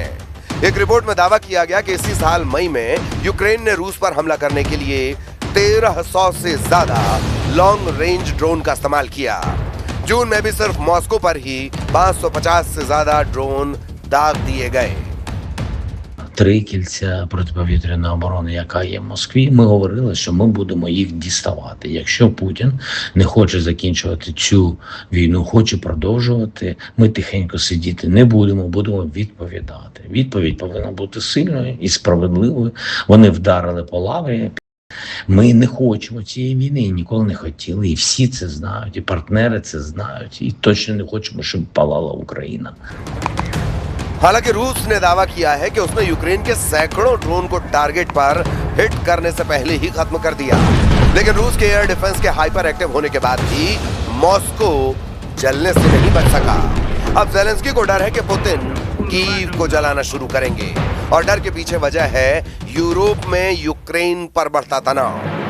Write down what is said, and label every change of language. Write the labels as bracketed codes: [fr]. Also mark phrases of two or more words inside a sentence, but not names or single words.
[hi] एक रिपोर्ट में दावा किया गया कि इसी साल मई में यूक्रेन ने रूस पर हमला करने के लिए 1300 से ज्यादा [en] long range drone [hi] का इस्तेमाल किया। जून में भी सिर्फ मॉस्को पर ही 550 से ज्यादा ड्रोन दाग दिए गए। [uk] 3 кільця протиповітряної оборони, яка є в Москві, ми говорили, що ми будемо їх діставати. Якщо Путін не хоче закінчувати цю війну, хоче продовжувати, ми тихенько сидіти не будемо, будемо відповідати. Відповідь повинна бути сильною і справедливою. Вони вдарили по лаврі. Ми не хочемо цієї війни і ніколи не хотіли. І всі це знають, і партнери це знають. І точно не хочемо, щоб палала Україна. [hi] हालांकि रूस ने दावा किया है कि उसने यूक्रेन के सैकड़ों ड्रोन को टारगेट पर हिट करने से पहले ही खत्म कर दिया। लेकिन रूस के [en] air defence [hi] के [en] hyper active [hi] होने के बाद भी मॉस्को जलने से नहीं बच सका। अब ज़ेलेंस्की को डर है कि पुतिन कीव को जलाना शुरू करेंगे और डर के पीछे वजह है यूरोप में यूक्रेन पर बढ़ता तनाव।